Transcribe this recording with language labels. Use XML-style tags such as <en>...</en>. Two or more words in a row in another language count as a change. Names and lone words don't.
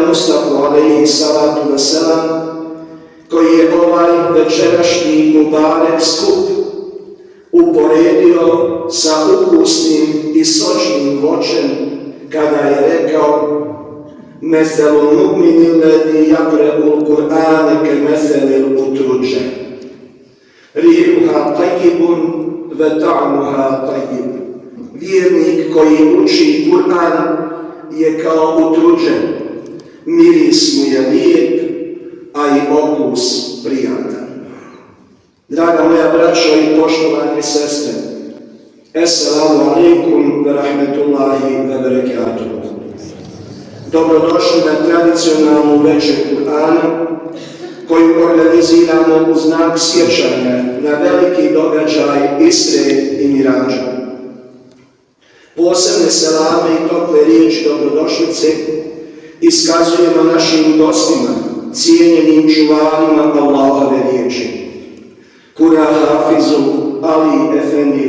<bs>Mustafa</bs> <ar>عليه الصلاة والسلام,</ar> <bs>koji je ovaj večerašnji mubarek skup uporedio sa ukusnim i sočnim voćem kada je rekao</bs> <ar>مثل المؤمن الذي يقرأ القرآن كمثل الأترجة ريحها طيب وطعمها طيب.</ar> <bs>Vjernik koji uči Kur'an je kao utruđen, miris mu je lijep, a i okus prijatan. Draga moja braćo i poštovane sestre,</bs> <ar>السلام عليكم ورحمة الله وبركاته.</ar> <bs>Dobrodošli na tradicionalnu večer Kur'ana koju organiziramo u znak sjećanja na veliki događaj Isre i Mirađa. Posebne selame i tople riječi dobrodošlice iskazujemo našim gostima, cijenjenim čuvarima Efendi</bs>